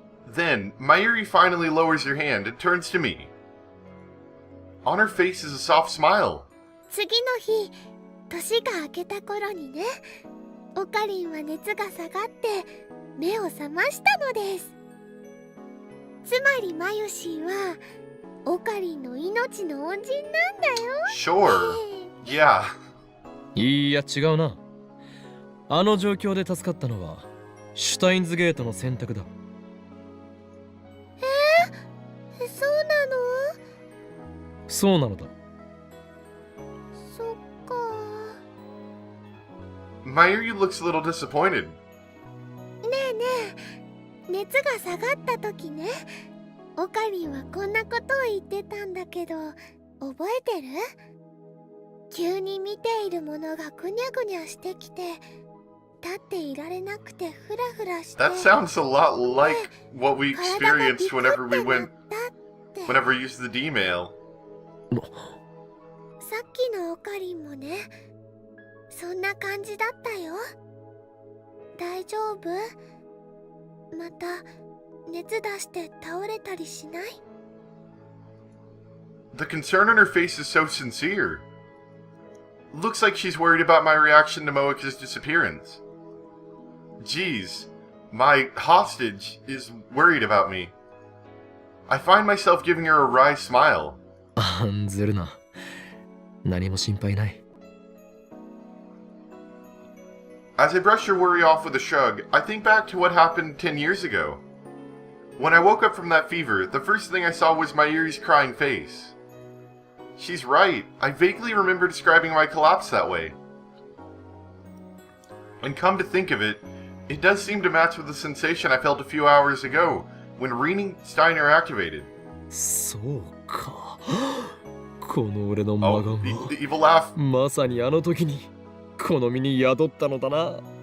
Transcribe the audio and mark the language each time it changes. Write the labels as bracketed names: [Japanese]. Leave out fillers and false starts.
[English] Then, Mayuri finally lowers her hand and turns to me. On her face is a soft smile. [Japanese] 次の日、年が明けた頃にね、オカリンは熱が下がって目を覚ましたのです。つまりマユシーはオカリンの命の恩人なんだよ。 [English] Sure. Yeah. [Japanese] いや違うな。あの状況で助かったのはシュタインズゲートの選択だ。そうなの？そうなのだ。そっか。 [English] Mayuri looks a little disappointed. [Japanese] ねえねえ、熱が下がった時ね、オカリンはこんなことを言ってたんだけど、覚えてる？急に見ているものがぐにゃぐにゃしてきて、立っていられなくてフラフラして。 [English] That sounds a lot like what we experienced whenever we used the D-mail. [Japanese] さっきのオカリンもね、そんな感じだったよ。大丈夫？また熱出して倒れたりしない？ [English] The concern on her face is so sincere. Looks like she's worried about my reaction to Moeka's disappearance. Geez, my hostage is worried about me. I find myself giving her a wry smile. [Japanese] 案ずるな。何も心配ない。 [English] As I brush your worry off with a shrug, I think back to what happened 10 years ago. When I woke up from that fever, the first thing I saw was my Yuri's crying face. She's right, I vaguely remember describing my collapse that way. And come to think of it, it does seem to match with the sensation I felt a few hours ago, when reading Steiner activated. [Japanese] そうか。この俺の魔 [English] Oh, [Japanese] 眼 [English] the [Japanese] は [English] evil laugh. [Japanese] まさにあの時にこの身に宿ったのだな。